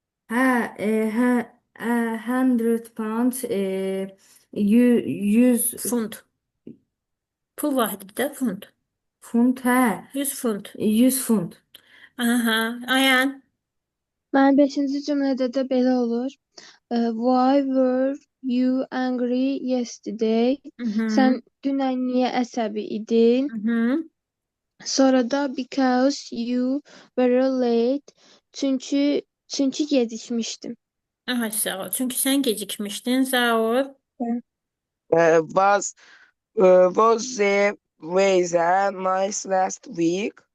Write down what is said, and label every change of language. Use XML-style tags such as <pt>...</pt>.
<az>Hə, 100 pound, 100 Funt. Pul vahidi də funt. funt, hə, 100 funt. 100 funt. Aha. Ayan. Mənim 5-ci cümlədə də belə olur.</az> <en>Why were you angry yesterday? Mhm.</en> <az>Sən dünən niyə əsəbi idin? Mhm. Sonra da</az> <en>because you were late.</en> <az>Çünki gecikmişdim. Aha, sağ ol. Çünki sən gecikmişdin. Sağ ol.</az> <en>Was the weather nice last week?</en>